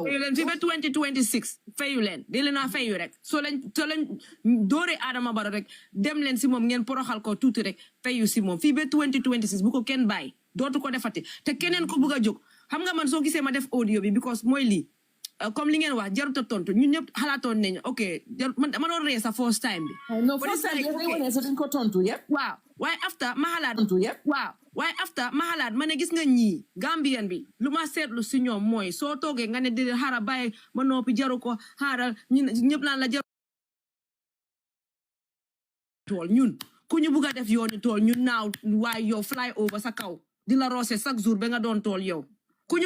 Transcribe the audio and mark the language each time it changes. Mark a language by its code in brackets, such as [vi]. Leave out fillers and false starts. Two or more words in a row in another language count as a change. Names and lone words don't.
[wo] fayu leen fi ba 2026 fayu leen di leen a fayu rek soo leen dooree Adama Barrow rek dem leen si moom ngeen poroxal ko tuuti rek fayu si moom fii ba 2026 bu ko kenn bàyyi dootu ko defati te keneen ko bëgg a jóg xam nga man soo gisee ma def audio bi because mooy lii comme li ngeen wax jarut a tontu ñun ñëpp xalaatoon nañu ok man dama doon ree sa [en] first time [wo] bi. [en] No, first time yes, they were saying [wo] ko tontu [en] yep. [wo] waaw waaye after ma xalaat Tontu yep. waaw waaye after ma xalaat ma ne gis nga ñii Gambian bi lu ma seetlu si ñoom mooy soo toogee nga ne di xaaral bàyyi ma noppi jaru ko xaaral ñëpp naan la jaru tool ñun ku ñu bugg a def yooni tool ñun naaw waaye yow [en] fly over [wo] sa kaw di la roose [fr] chaque jour [wo] ba nga doon tool yow ku ñu